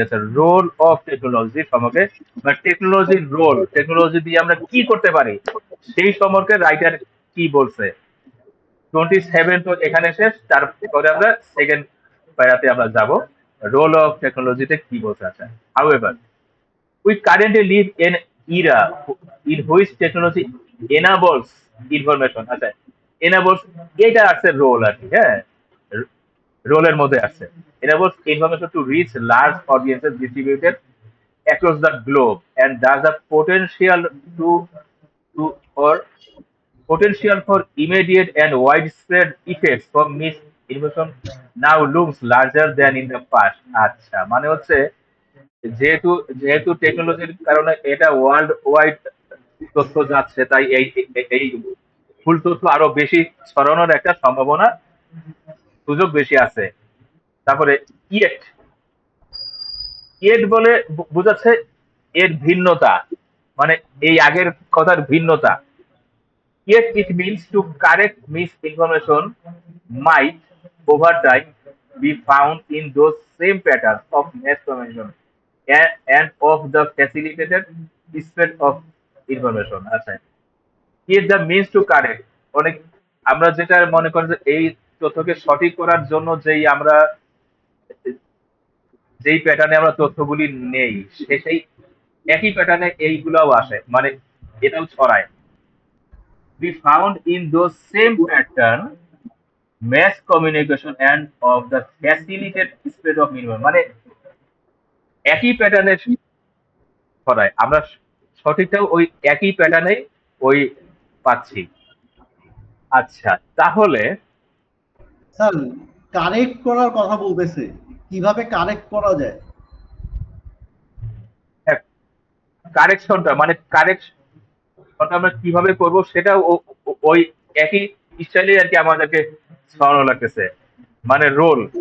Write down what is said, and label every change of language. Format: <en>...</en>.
<bn>আচ্ছা, role of technology সম্পর্কে, মানে টেকনোলজির রোল, টেকনোলজি দিয়ে আমরা কি করতে পারি সেই সম্পর্কে রাইটার কি বলছে? 27 তো এখানে শেষ, তারপরে আমরা সেকেন্ড প্যারাতে আমরা যাব, রোল অফ টেকনোলজিতে কি বলতে আছে।</bn> <en>however we currently live in era in which technology enables information,</en> <bn>আচ্ছা</bn> <en>enables</en> <bn>এটা আছে রোল আর কি, হ্যাঁ রোলের মধ্যে আছে,</bn> <en>enables information to reach large audiences distributed across the globe and thus the to or potential for immediate and widespread effects from misinformation now looms larger than in the past।</en> <bn>আচ্ছা মানে হচ্ছে যেহেতু যেহেতু টেকনোলজির কারণে এটা ওয়ার্ল্ড ওয়াইড তথ্য যাচ্ছে, তাই এই ভুল তথ্য আরো বেশি ছড়ানোর একটা সম্ভাবনা, সুযোগ বেশি আছে। তারপরে ইয়েট ইয়েট বলে বোঝাচ্ছে এর ভিন্নতা, মানে এই আগের কথার ভিন্নতা।</bn> <en>Yet it means to correct misinformation might over time be found in those same patterns of mass communication and of the facilitated spread of information।</en> <bn>আচ্ছা,</bn> <en>yet the means to correct</en> <bn>অনেক আমরা যেটা মনে করি যে এই তথ্যকে সঠিক করার জন্য যেই প্যাটার্নে আমরা তথ্যগুলি নেই, সেই একই প্যাটার্নে এইগুলাও আসে, মানে এটাও ছড়ায়।</bn> <en>We found in those same pattern mass communication and of the facilitated spread of information,</en> <bn>মানে একই প্যাটার্নে ছড়ায়, আমরা সঠিকটাও ওই একই প্যাটার্নে ওই পাচ্ছি। আচ্ছা তাহলে স্যার কারেক্ট করার কথা বলতেছে, কিভাবে কারেক্ট করা যায়? কারেকশনটা মানে কারেকশনটা আমরা কিভাবে করব সেটা ওই একই স্টাইলে আর কি আমাদেরকে ছড়ানো লাগতেছে, মানে রোল।</bn>